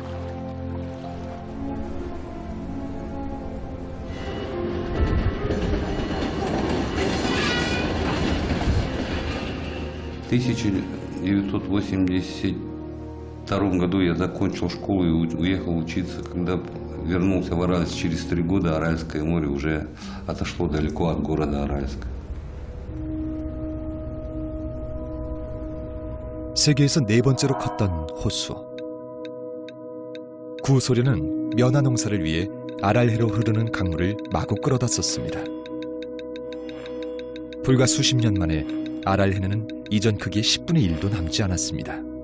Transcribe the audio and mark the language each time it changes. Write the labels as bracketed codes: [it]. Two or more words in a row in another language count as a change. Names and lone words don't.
[ru] В 1982 году я закончил школу и уехал учиться. Когда вернулся в Аральск через 3 года, Аральское море уже отошло далеко от города Аральска. [ko] 세계에서 4번째로 컸던 호수. 구소련은 면화 농사를 위해 아랄해로 흐르는 강물을 마구 끌어다 썼습니다. 불과 수십 년 만에 아랄해는 이전 크기의 10분의 1도 남지 않았습니다.